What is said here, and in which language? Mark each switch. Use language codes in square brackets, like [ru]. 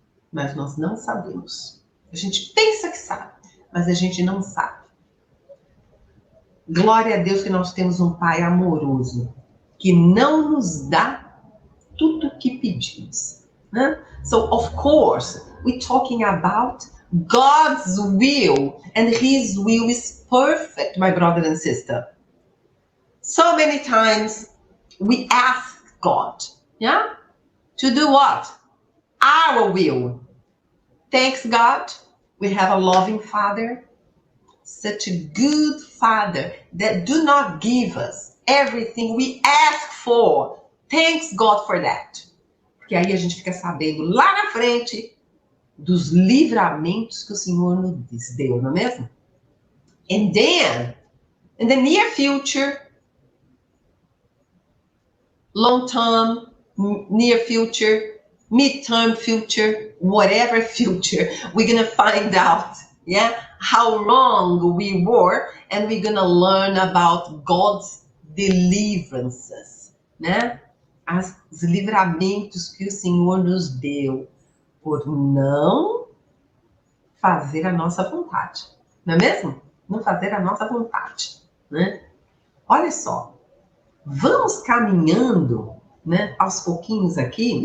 [pt] Mas nós não sabemos. A gente pensa que sabe, mas a gente não sabe. Glória a Deus que nós temos um Pai amoroso, que não nos dá tudo o que pedimos. Né? [en] So, of course, we're talking about God's will, and His will is perfect, my brother and sister. So many times we ask God, yeah, to do what? Our will. Thanks God, we have a loving Father, such a good Father that do not give us everything we ask for. Thanks God for that. [pt] Porque aí a gente fica sabendo lá na frente dos livramentos que o Senhor nos deu, não é mesmo? [en] And then, in the near future, long term, near future, mid-term future, whatever future, we're going to find out, yeah, how wrong we were, and we're going to learn about God's deliverances, né? [pt] Os livramentos que o Senhor nos deu por não fazer a nossa vontade, não é mesmo? Não fazer a nossa vontade, né? Olha só, vamos caminhando, né, aos pouquinhos aqui.